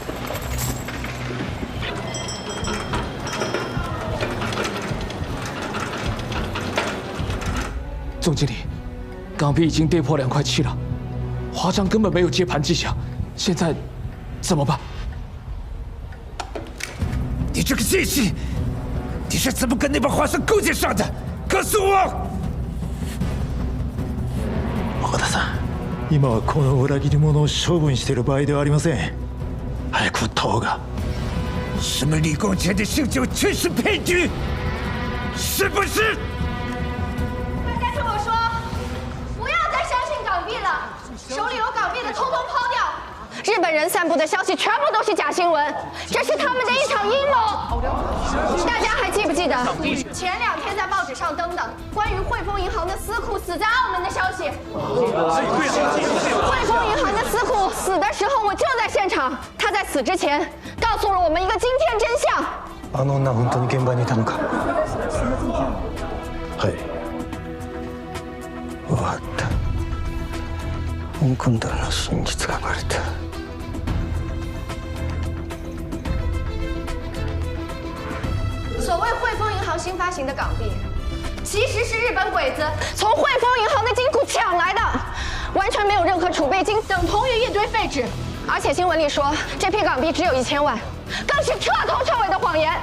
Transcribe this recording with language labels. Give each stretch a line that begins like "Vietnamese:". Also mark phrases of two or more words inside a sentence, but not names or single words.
Chinese: 总经理，港币已经跌破2块7了，华章根本没有接盘迹象，现在怎么办？你这个奸细，你是怎么跟那帮华商勾结上的？告诉我！
Japanese: 岡田さん、今はこの裏切り者を処分している場合ではありません。早く撃った方が。
Chinese: 什么李公前的姓酒全是骗局，是不是？手里有港币的，通通抛掉。日本人散布的消息全部都是假新闻，这是他们的一场阴谋。大家还记不记得前2天在报纸上登的关于汇丰银行的司库死在澳门的消息？汇丰银行的司库死的时候，我就在现场。他在死之前告诉了我们一个惊天真相。
Japanese: あの女本当に現場にいたのか？はい。分かった。香港での真実がバレた。
Chinese: 所谓汇丰银行新发行的港币，其实是日本鬼子从汇丰银行的金库抢来的，完全没有任何储备金，等同于一堆废纸。而且新闻里说这批港币只有1000万，更是彻头彻尾的谎言。